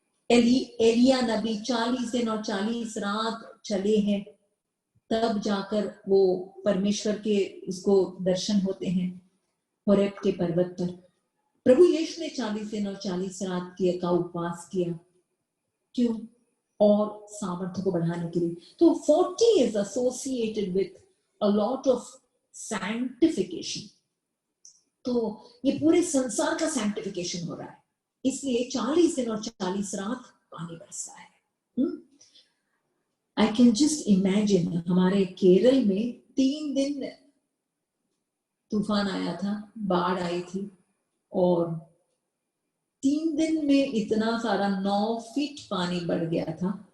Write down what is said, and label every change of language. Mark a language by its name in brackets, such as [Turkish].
[Hindi] एलिया नबी 40 दिन और 40 रात चले हैं, तब जाकर वो परमेश्वर के उसको दर्शन होते हैं होरेब के पर्वत पर। प्रभु यीशु ने 40 दिन और 40 रात का उपवास किया। क्यों? और सामर्थ्य को बढ़ाने के लिए। [English] तो 40 is associated with a lot of sanctification। [Hindi] तो ये पूरे संसार का सैंक्टिफिकेशन हो रहा है, इसलिए 40 दिन और 40 रात पानी बरसता है। [English] I can just imagine, [Hindi] हमारे केरल में 3 दिन तूफान आया था, बाढ़ आई थी, और 3 दिन में इतना सारा 9 फीट पानी बढ़ गया था।